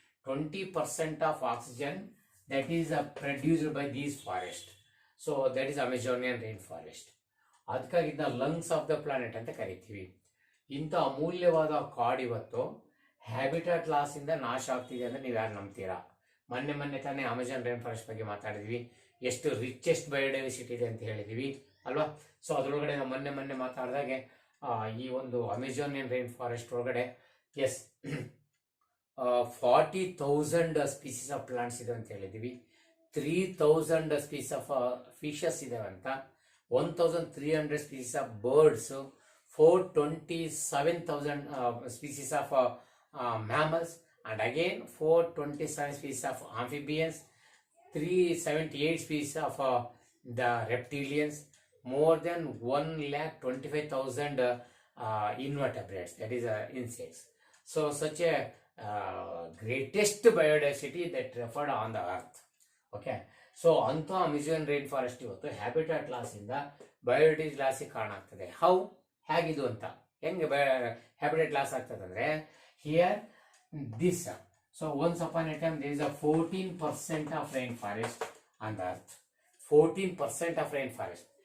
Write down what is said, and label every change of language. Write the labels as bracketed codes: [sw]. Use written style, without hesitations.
[en] 20% of oxygen that is produced by these forests. So that is Amazonian rainforest. [kn] ಅದಕ್ಕಾಗಿ ಇದನ್ನ lungs of the planet ಅಂತ ಕರಿತೀವಿ. ಇಂಥ ಅಮೂಲ್ಯವಾದ ಕಾಡು ಇವತ್ತು ಹ್ಯಾಬಿಟಾಟ್ ಲಾಸ್ ಇಂದ ನಾಶ ಆಗ್ತಿದೆ ಅಂದ್ರೆ ನೀವು ಯಾರು ನಂಬ್ತೀರಾ? ಮೊನ್ನೆ ತಾನೇ ಅಮೆಜಾನ್ ರೈನ್ ಫಾರೆಸ್ಟ್ ಬಗ್ಗೆ ಮಾತಾಡಿದ್ವಿ. ಎಷ್ಟು ರಿಚೆಸ್ಟ್ ಬಯೋಡೈವರ್ಸಿಟಿ ಇದೆ ಅಂತ ಹೇಳಿದೀವಿ ಅಲ್ವಾ. ಸೊ ಅದರೊಳಗಡೆ ನಾವು ಮೊನ್ನೆ ಮಾತಾಡಿದಾಗೆ ಈ ಒಂದು ಅಮೆಜಾನಿಯನ್ ರೈನ್ ಫಾರೆಸ್ಟ್ ಒಳಗಡೆ ಎಸ್ [en] 40,000 species of plants [kn] ಇದೆ ಅಂತ ಹೇಳಿದೀವಿ, [en] 3,000 species of fishes [kn] ಇದಾವೆ ಅಂತ, [en] 1,300 species of birds, 427,000 species of mammals, and again 427 species of amphibians, 378 species of the reptilians, more than 125,000 invertebrates, that is insects. So such a greatest biodiversity that referred on the earth. [kn] Okay, so ಅಂತ Amazon rain forest ಇವತ್ತು habitat loss ಇಂದ biodiversity loss ಕಾರಣ ಆಗ್ತದೆ. ಹೇಗಿದು ಅಂತ ಹೆಂಗೆ habitat loss ಆಗ್ತದೆ ಅಂದ್ರೆ, [en] here this, so once upon a time there is a 14% of rainforest on the earth, 14% of rainforest.